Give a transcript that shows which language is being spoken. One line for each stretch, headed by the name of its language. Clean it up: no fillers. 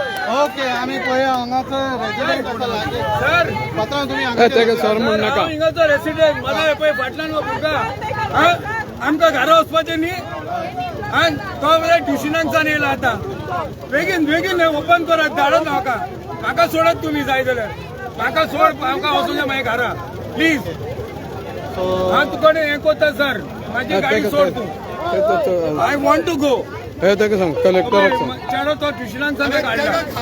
Konkani: ओके आम्ही पळया हांगाचो रेजिडेंट सर तुम्ही तेका सर म्हण नाका. हिंगाचो रेसिडेंट मला पळय फाटल्यान भुरगा आमकां घरा वचपाचें न्ही आनी तो ट्युशनांच्यान येयला आतां. बेगीन ओपन करात, धाडत म्हाका सोडत तुमी जाय जाल्यार. म्हाका सोड, आमकां वचूं जाय मागीर घरा प्लीज. हांव तुका हें कोत्ता सर, म्हाजी गाडी सोड तूं.
English: I want to go.
Konkani: हे तेका सांग, कलेक्टराक सांग. चेडो तो ट्युशनांच्यान काडला.